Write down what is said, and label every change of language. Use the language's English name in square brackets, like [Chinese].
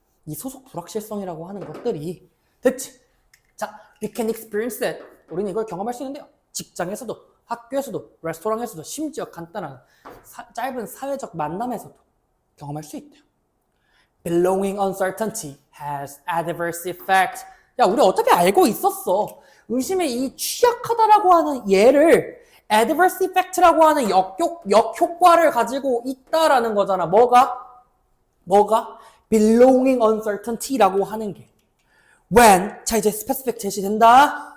[Korean] 이 소속 불확실성이라고 하는 것들이 됐지? [English] 자, we can experience it. [Korean] 우리는 이걸 경험할 수 있는데요. 직장에서도, 학교에서도, 레스토랑에서도, 심지어 간단한 짧은 사회적 만남에서도 경험할 수 있대요. [English] Belonging uncertainty has adverse effect. [Korean] 야, 우리 어차피 알고 있었어. 의심에 이 취약하다라고 하는 얘를 adverse effect라고 하는 역효과를 가지고 있다라는 거잖아. 뭐가? belonging uncertainty라고 하는 게. when, 자 이제 specific 제시된다.